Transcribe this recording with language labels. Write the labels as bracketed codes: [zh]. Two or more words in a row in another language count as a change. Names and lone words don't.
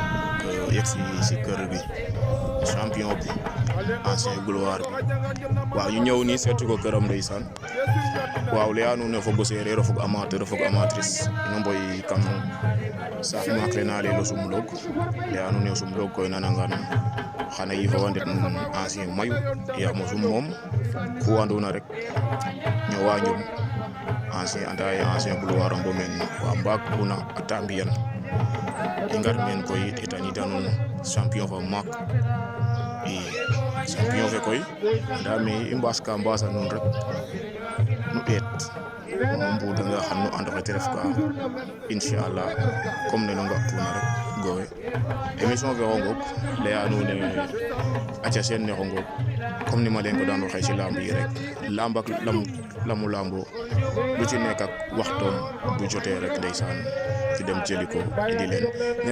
[wo] yegg si kër bi champion bi ancien gloire bi waaw ñu ñëw nii seeti ko këram ndeysaan waaw [srr] le anu ne fogo seereer o fog amateur o fog amatrice ino mboy kam saax maak le na layel o Sumlog le anu ne o Sumlog koy nanangan xana yifowa ndet ancien mayu yaam o Sum moom ku andona rek ñowa ñum [fr] ancien gloire [srr] o mbomen wa mbaag una ata mbiyan i ngar meen koy etanida nuun champion fa maak i champion fe koy anda me i mbaas ka mbaasa nuun rek nu ɗeet no mbudanga xan nu ando xe te ref ka inchallah comme ne nu nga'tuna rek gowe émission fe xongoog leya nuun aca seen ne xongoog [wo] comme ni ma leen ko daan waxee ci lamb yi rek lamb ak lamu lambo lu ci nekk ak waxtoom bu jotee rek ndeysaan ci dem jëli ko indi leen nee